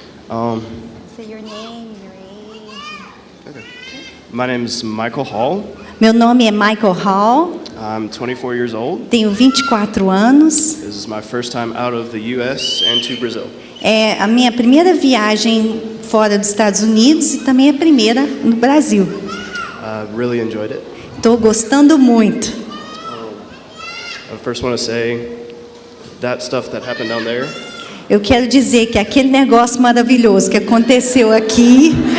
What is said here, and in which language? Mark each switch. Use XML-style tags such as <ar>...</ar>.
<en>Okay. Say your name, your age. Okay. My name is Michael Hall.</en> <pt>Meu nome é Michael Hall.</pt> <en>I'm 24 years old.</en> <pt>Tenho 24 anos.</pt> <en>This is my first time out of the U.S. and to Brazil.</en> <pt>É a minha primeira viagem fora dos Estados Unidos e também a primeira no Brasil.</pt> <en>I really enjoyed it.</en> <pt>Estou gostando muito.</pt> <en>I first want to say that stuff that happened down there</en> <pt>Eu quero dizer que aquele negócio maravilhoso que aconteceu aqui</pt>